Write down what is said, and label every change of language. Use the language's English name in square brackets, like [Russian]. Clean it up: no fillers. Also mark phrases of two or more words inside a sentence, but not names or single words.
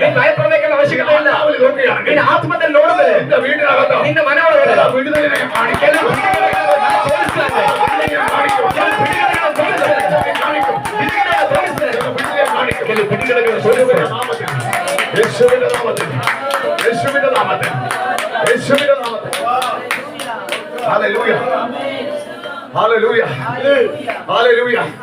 [Kannada] ನೀನು ಭಯಪಡಬೇಕಾದ ಅವಶ್ಯಕತೆ ಇಲ್ಲ. [Malayalam] ആത്മാവിൽ നോക്കുകയാണെങ്കിൽ [Kannada] ನಿನ್ನ ಆತ್ಮದಲ್ಲಿ ನೋಡಿದ್ರೆ [Malayalam] നിന്റെ വീടിനകത്ത് [Kannada] ನಿನ್ನ ಮನೆ ಒಳಗಡೆ [Malayalam] ചില വിടുതലിനെ ഞാൻ കാണിക്കും. [Kannada] ಕೆಲವು ಬಿಡುಗಡೆಗಳನ್ನು ನಾನು ತೋರಿಸ್ತೇನೆ. [Malayalam] വിടുതലിനെ ഞാൻ കാണിക്കും. [Kannada] ಕೆಲವು ಬಿಡುಗಡೆಗಳನ್ನು ತೋರಿಸ್ತೇನೆ. [Malayalam] വിടുതലിനെ കാണിക്കും. [Kannada] ಬಿಡುಗಡೆಯನ್ನು ತೋರಿಸ್ತೇನೆ. [Malayalam] ചില വിടുതലിനെ കാണിക്കും. [Kannada] ಕೆಲವು ಬಿಡುಗಡೆಗಳನ್ನು [Malayalam] യേശുവിന്റെ [Kannada] ತೋರಿಸ್ತೇನೆ. [Malayalam] നാമത്തിൽ, യേശുവിന്റെ നാമത്തിൽ, യേശുവിന്റെ നാമത്തിൽ, യേശുവിന്റെ നാമത്തിൽ. ഹല്ലേലൂയ, ഹല്ലേലൂയ, ഹല്ലേലൂയ.